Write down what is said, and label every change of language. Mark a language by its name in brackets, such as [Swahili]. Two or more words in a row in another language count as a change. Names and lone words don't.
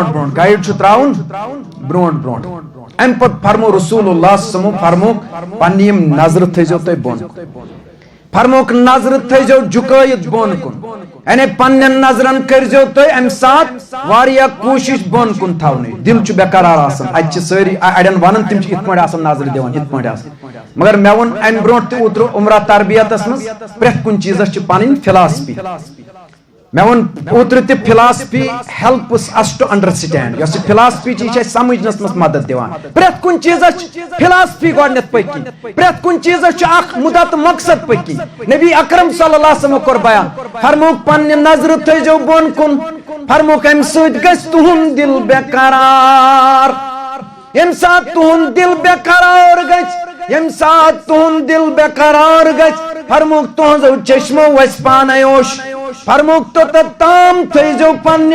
[Kashmiri] برونٛٹھ برونٛٹھ امہِ پتہٕ فرمو رسول اللہ [Arabic] صلی اللہ علیہ وسلم [Kashmiri] فرمووُکھ پننہِ یِم نظرٕ تھٲیزیو تُہۍ بۄن فرمووُکھ نظرٕ تھٲیزیو جُکٲیِتھ بۄن کُن یعنی پننٮ۪ن نظرن کٔرزیو تُہۍ امہِ ساتہٕ واریاہ کوٗشش بۄن کُن تھاونٕچ دِل چھُ بے قرار آسان اتہِ چھِ سٲری اڑٮ۪ن ونان تِم چھِ یِتھ پٲٹھۍ آسان نظرٕ دِوان یِتھ پٲٹھۍ آسان مگر مے ون ام برونٹ تہ اوتر عمرہ تربیتس مز پرٛٮ۪تھ کُنہِ چیٖزس چھِ پنٕنۍ فلاسفی مے ون اوتر تہ [English] philosophy helps us to understand [Kashmiri] یۄس یہِ فلاسفی چھِ یہِ چھِ اَسہِ سمجھنس منٛز مدد دِوان پرٛٮ۪تھ کُنہِ چیٖزس چھِ فلاسفی گۄڈنیتھ پٔکۍ کِنۍ پرٛٮ۪تھ کُنہِ چیٖزس چھُ اکھ مُدعا تہٕ مقصد پٔکۍ کِنۍ نبی اکرم [Arabic] صلی اللہ علیہ وسلم [Kashmiri] کوٚر بیان فرمووُکھ پننہِ نظرٕ تھٲیزیو بۄن کُن فرمووُکھ امہِ سۭتۍ گژھِ تُہُنٛد دِل بے قرار ییٚمہِ ساتہٕ تُہُنٛد دِل بے قرار گژھِ ییٚمہِ ساتہٕ تُہُنٛد دِل بے قرار گژھِ فرمووُکھ تُہنٛزو چشمو وسہِ پانے اوش فرمووُکھ توٚتتھ تام تھٲیزیو پننہِ